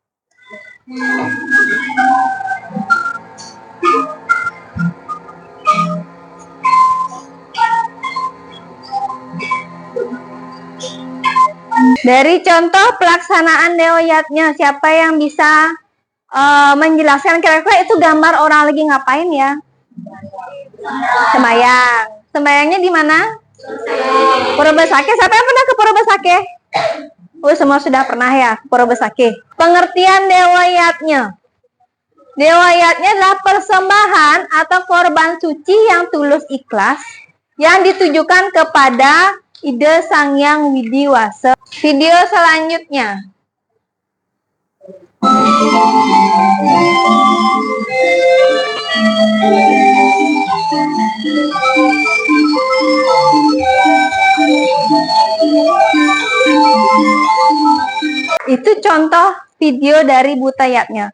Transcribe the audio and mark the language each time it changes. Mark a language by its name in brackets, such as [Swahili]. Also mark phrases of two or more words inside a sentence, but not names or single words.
[Indonesian] Dari contoh pelaksanaan Dewa yatnya, siapa yang bisa menjelaskan kira-kira itu gambar orang lagi ngapain ya? Sembayang. Sembayangnya di mana? Pura Besake. Siapa yang pernah ke Pura Besake? Oh, semua sudah pernah ya ke Pura Besake. Pengertian Dewa yatnya. Dewa yatnya adalah persembahan atau korban suci yang tulus ikhlas yang ditujukan kepada Ide Sang Hyang Widiwasa. Video selanjutnya. Itu contoh video dari buta yatnya.